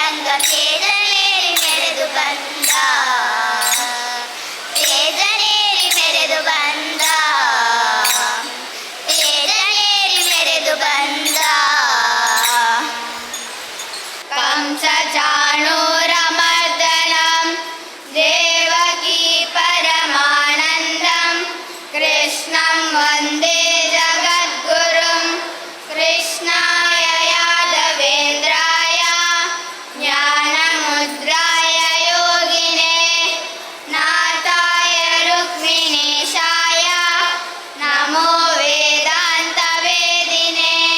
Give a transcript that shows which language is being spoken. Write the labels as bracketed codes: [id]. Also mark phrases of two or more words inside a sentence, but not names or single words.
[kn] ತೇಜನೇರಿ ಮೆರೆದು ಬಂದ ತೇಜನೇರಿ ಮೆರೆದು ಬಂದ ತೇಜನೇರಿ ಮೆರೆದು ಬಂದ ಕಂಸ [sa] ಚಾಣೂರಮರ್ದನಂ ದೇವಕೀ ಪರಮಾನಂದಂ ಕೃಷ್ಣಂ ವಂದೇ ಜಗದ್ಗುರುಂ ಕೃಷ್ಣಾಯ ಯಾದವೇಂದ್ರಾಯ ಜ್ಞಾನಮುದ್ರಾಯ ಯೋಗಿನೇ ನಾಥಾಯ ರುಕ್ಮಿಣೀಶಾಯ ನಮೋ ವೇದಾಂತ ವೇದಿನೇ